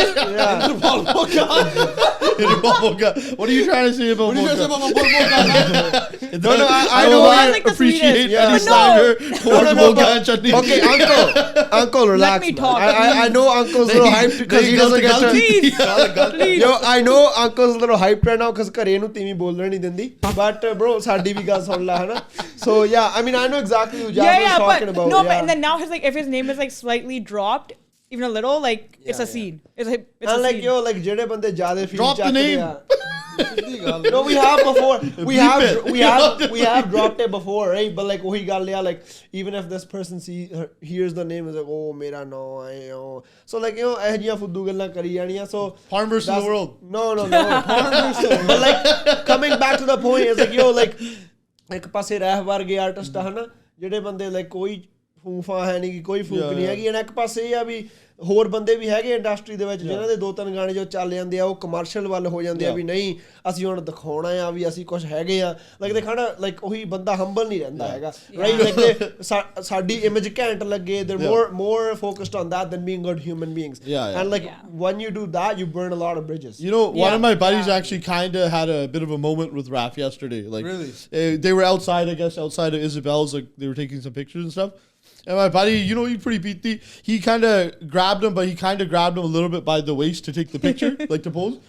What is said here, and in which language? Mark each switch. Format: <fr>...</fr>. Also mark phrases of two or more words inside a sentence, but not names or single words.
<en>What are you trying to say about Mocha? I know. I like appreciate any slander towards Mocha and Chani. Okay, uncle, relax. Let me talk. I know uncle's a little hyped because he doesn't get to. Please. Yo, I know uncle's a little hyped right now because</en> <pa>ਘਰੇ ਨੂੰ ਤੀਵੀਂ ਬੋਲਣ ਨਹੀਂ ਦਿੰਦੀ.</pa> <en>But bro,</en> <pa>ਸਾਡੀ ਵੀ ਗੱਲ ਸੁਣ ਲੈ ਹਨਾ.</pa> <en>So yeah, I mean I know exactly who Jab is talking about. No, but and then now if his name is like slightly dropped, even a little, like it's a scene. It's a like scene. yo, like</en> <pa>ਜਿਹੜੇ ਬੰਦੇ ਜ਼ਿਆਦਾ</pa> <en>feel drop the name. No, we have before. We have dropped it before, right? But like</en> <pa>ਵਹੀ ਗੱਲ</pa> <en>like even if this person hears the name is like,</en> <pa>ਓਹ ਮੇਰਾ ਨੋ</pa> <en>so like you know</en> <pa>ਇਹ ਜਿਹੀਆਂ ਫੁੱਦੂ ਗੱਲਾਂ ਕਰੀ ਜਾਣੀਆਂ.</pa> <en>So farmers in the world. No farmers. But like coming back to the point is like yo like</en> <pa>ਇੱਕ ਪਾਸੇ ਰਹਿ ਵਰਗੇ ਆਰਟਿਸਟ ਆ ਹਨਾ ਜਿਹੜੇ ਬੰਦੇ like ਕੋਈ ਫੂਫਾ ਹੈ ਨਹੀਂ ਕੋਈ ਫੂਕ ਨਹੀਂ ਹੈਗੀ, ਇੱਕ ਪਾਸੇ ਇਹ ਆ ਵੀ ਹੋਰ ਬੰਦੇ ਵੀ ਹੈਗੇ ਇੰਡਸਟਰੀ ਦੇ ਵਿੱਚ ਜਿਨ੍ਹਾਂ ਦੇ 2-3 ਗਾਣੇ ਜੋ ਚੱਲ ਜਾਂਦੇ ਆ ਉਹ ਕਮਰਸ਼ੀਅਲ ਵੱਲ ਹੋ ਜਾਂਦੇ ਆ ਵੀ ਨਹੀਂ ਅਸੀਂ ਹੁਣ ਦਿਖਾਉਣਾ ਆ ਵੀ ਅਸੀਂ ਕੁਝ ਹੈਗੇ ਆ ਲਾਈਕ ਦੇ ਖਾਣਾ ਲਾਈਕ ਉਹੀ ਬੰਦਾ ਹੰਬਲ ਨਹੀਂ ਰਹਿੰਦਾ ਹੈਗਾ</pa> <en>right like</en> <pa>ਸਾਡੀ ਇਮੇਜ ਘੈਂਟ ਲੱਗੇ ਦੇ</pa> <en>more focused on that than being good human beings. And like when you do that you burn a lot of bridges. You know, one of my buddies actually kind of had a bit of a moment with Raf yesterday. Like really? They were outside, I guess, outside of Isabel's, like they were taking some pictures and stuff. And my buddy, you know, he's pretty beatty. He kind of grabbed him, but he kind of grabbed him a little bit by the waist to take the picture, like to pose.</en>